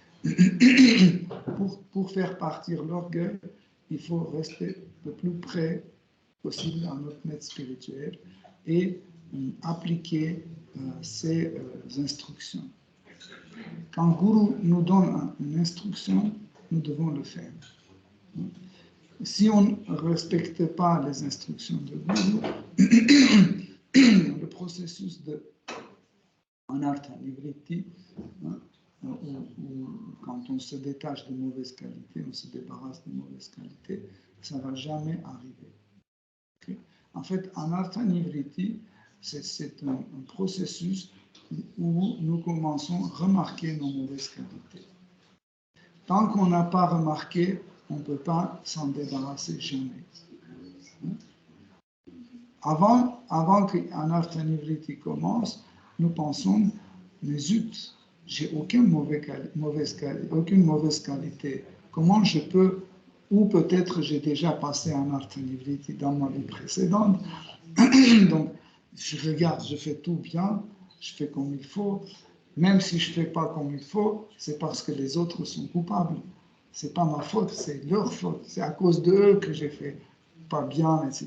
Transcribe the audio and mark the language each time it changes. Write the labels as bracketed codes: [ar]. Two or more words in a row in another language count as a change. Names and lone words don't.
[fr] Pour faire partir l'orgueil, il faut rester le plus près possible à notre maître spirituel et appliquer ses instructions. Quand Guru nous donne une instruction, nous devons le faire. Si on ne respecte pas les instructions de Guru, le processus de [sa] anartha nivritti, [fr] quand on se détache de mauvaises qualités, on se débarrasse de mauvaises qualités, ça ne va jamais arriver. Okay? En fait, [sa] anartha nivritti, [fr] c'est un processus où nous commençons à remarquer nos mauvaises qualités. Tant qu'on n'a pas remarqué, on ne peut pas s'en débarrasser jamais. Avant qu' [sa] anartha nivritti [fr] commence, nous pensons, mais zut, j'ai aucune mauvaise qualité. Comment je peux, ou peut-être j'ai déjà passé [sa] anartha nivritti [fr] dans ma vie précédente, donc je regarde, je fais tout bien, je fais comme il faut, même si je ne fais pas comme il faut, c'est parce que les autres sont coupables. Ce n'est pas ma faute, c'est leur faute, c'est à cause d'eux que j'ai fait pas bien, etc.